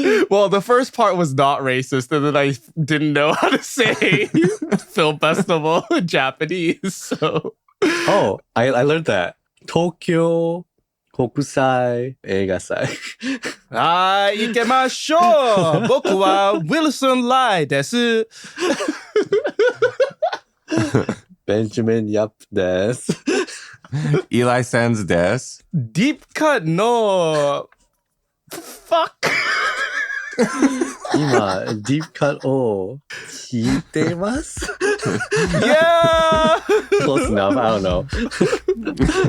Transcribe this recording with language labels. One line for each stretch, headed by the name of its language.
English: Well, the first part was not racist, and then I didn't know how to say film festival in Japanese. So, I learned that.
Japanese: Tokyo 国際映画祭。はい、行きましょう。僕は Wilson Lai です。 Benjamin Yap です。 Eli Sands des.
English: Deep cut no. Fuck.
Japanese: 今、ディープカットを聞いてます。
English: Yeah. Close enough, I don't know.